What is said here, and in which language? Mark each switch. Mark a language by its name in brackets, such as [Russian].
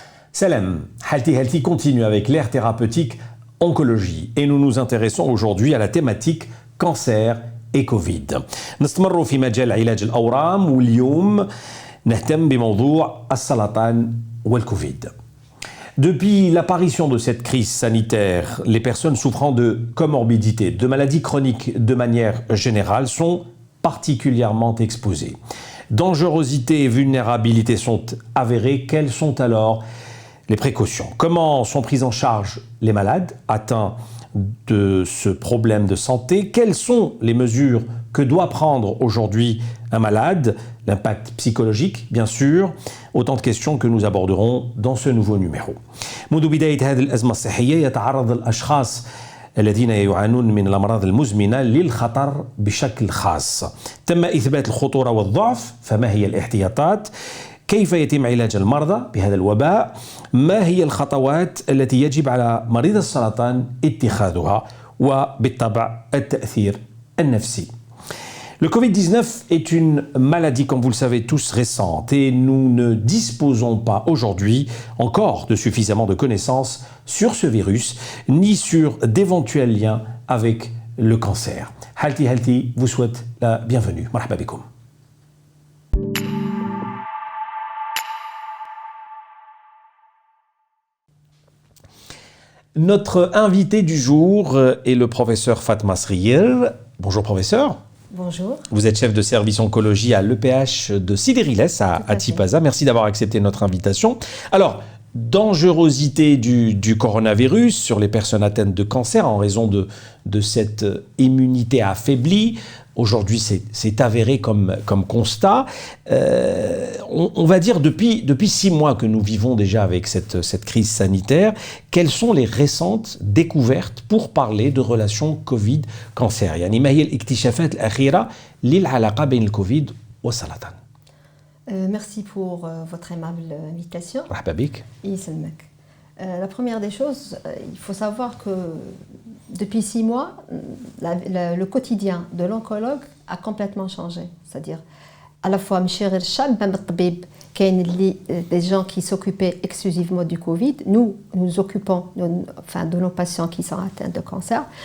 [French] Salam, Halti continue avec l'ère thérapeutique oncologie et nous nous intéressons aujourd'hui à la thématique cancer et Covid. [Arabic] نستمر في مجال علاج الأورام واليوم نهتم بموضوع السرطان والكوفيد. [French] Depuis l'apparition de cette crise sanitaire, les personnes souffrant de comorbidités, de maladies chroniques de manière générale sont particulièrement exposées. Dangerosité et vulnérabilité sont avérées. Quelles sont alors les précautions? Comment sont prises en charge les malades atteints de ce problème de santé? Quelles sont les mesures que doit prendre aujourd'hui un malade? L'impact psychologique, bien sûr. Autant de questions que nous aborderons dans ce nouveau numéro. [Arabic] منذ بداية هذه الأزمة الصحية يتعرض الأشخاص الذين يعانون من الأمراض المزمنة للخطر بشكل خاص. تم إثبات الخطورة والضعف، فما هي الاحتياطات؟ كيف يتم علاج المرضى بهذا الوباء؟ ما هي الخطوات التي يجب على مريض السرطان اتخاذها؟ وبالطبع التأثير النفسي. [French] Le Covid-19 est une maladie, comme vous le savez tous, récente et nous ne disposons pas aujourd'hui encore de suffisamment de connaissances sur ce virus ni sur d'éventuels liens avec le cancer. Halti vous souhaite la bienvenue. [Arabic] Marhaba bikoum. [French] Notre invité du jour est le professeur Fatma Sriyer. Bonjour professeur. Bonjour. Vous êtes chef de service oncologie à l'EPH de Sidi Riles à Tipaza. Merci d'avoir accepté notre invitation. Alors, dangerosité du coronavirus sur les personnes atteintes de cancer en raison de cette immunité affaiblie. Aujourd'hui, c'est avéré comme constat. On va dire depuis 6 mois que nous vivons déjà avec cette crise sanitaire. Quelles sont les récentes découvertes pour parler de relations Covid-cancer? [Arabic] يعني ما هي الاكتشافات الأخيرة للعلاقة بين الكوفيد والسرطان؟ [French] Merci pour votre aimable invitation. [Arabic] مرحبا بك. يسلمك. [French] La première des choses, il faut savoir que depuis 6 mois, le quotidien de l'oncologue a complètement changé. C'est-à-dire, à la fois, des gens qui s'occupaient exclusivement du Covid, nous occupons de nos patients qui sont atteints de cancer.